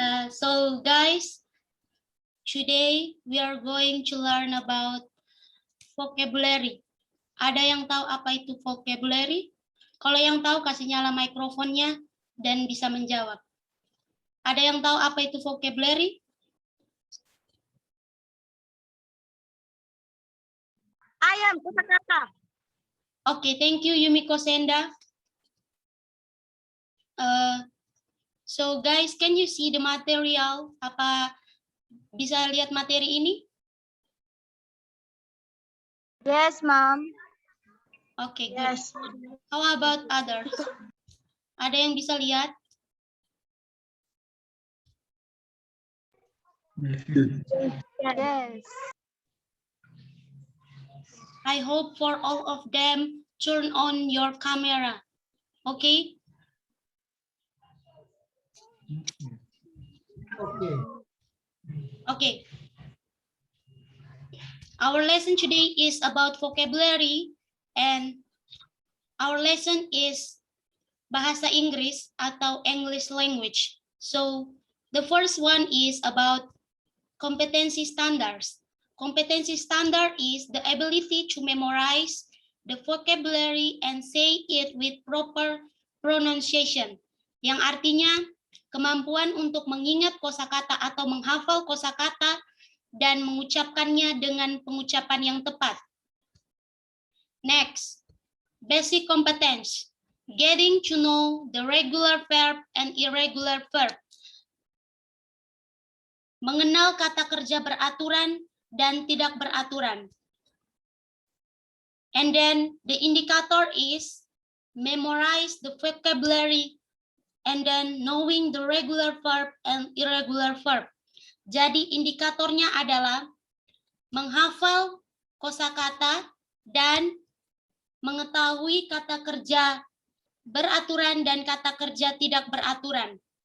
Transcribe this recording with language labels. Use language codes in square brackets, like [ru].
[en] So guys, today we are going to learn about vocabulary. [id] Ada yang tahu apa itu vocabulary? Kalau yang tahu kasih nyala mikrofonnya dan bisa menjawab. Ada yang tahu apa itu vocabulary? Ayam, kata-kata. [en] Okay, thank you Yumiko Senda. So guys, can you see the material? [id] Apa bisa lihat materi ini? [en] Yes, ma'am. Okay, good. Yes. How about others? [id] Ada yang bisa lihat? [en] Yes. I hope for all of them turn on your camera. Okay? Okay. Our lesson today is about vocabulary and our lesson is [id] bahasa Inggris atau [en] English language. So the first one is about competency standards. Competency standard is the ability to memorize the vocabulary and say it with proper pronunciation. [id] Yang artinya kemampuan untuk mengingat kosakata atau menghafal kosakata dan mengucapkannya dengan pengucapan yang tepat. [en] Next, basic competence. Getting to know the regular verb and irregular verb. [id] Mengenal kata kerja beraturan dan tidak beraturan. [en] And then the indicator is memorize the vocabulary and then knowing the regular verb and irregular verb. [id] Jadi indikatornya adalah menghafal kosakata dan mengetahui kata kerja beraturan dan kata kerja tidak beraturan.